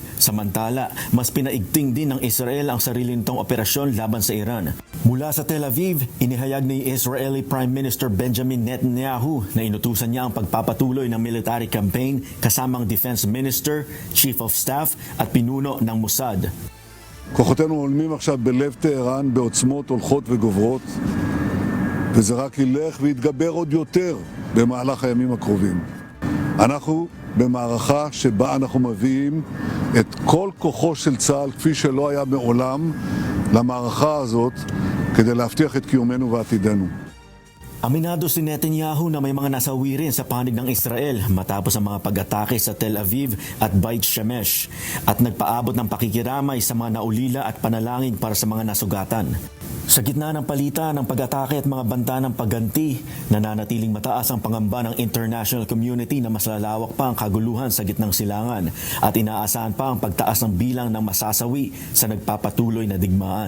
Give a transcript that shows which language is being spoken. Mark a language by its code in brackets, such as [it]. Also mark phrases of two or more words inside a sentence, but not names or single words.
[tl] Samantala, mas pinaigting din ng Israel ang sarili nitong operasyon laban sa Iran. Mula sa Tel Aviv, inihayag ni Israeli Prime Minister Benjamin Netanyahu na inutusan niya ang pagpapatuloy ng [en] military campaign [tl] kasamang [en] Defense Minister, Chief of Staff [tl] at pinuno ng Mossad. [he] כוחותינו עולמים עכשיו בלב טהרן בעוצמות הולכות וגוברות, וזה רק ילך ויתגבר עוד יותר במהלך הימים הקרובים. אנחנו במערכה שבה אנחנו מביאים את כל כוחו של צה"ל כפי שלא היה מעולם למערכה הזאת כדי להבטיח את קיומנו ועתידנו. [tl] Aminado si Netanyahu na may mga nasawi rin sa panig ng Israel matapos ang mga pag-atake sa Tel Aviv at Beit Shemesh at nagpaabot ng pakikiramay sa mga naulila at panalangin para sa mga nasugatan. Sa gitna ng palita ng pag-atake at mga banta ng pagganti, nananatiling mataas ang pangamba ng [en] international community [tl] na mas lalawak pa ang kaguluhan sa gitnang silangan at inaasahan pa ang pagtaas ng bilang ng masasawi sa nagpapatuloy na digmaan.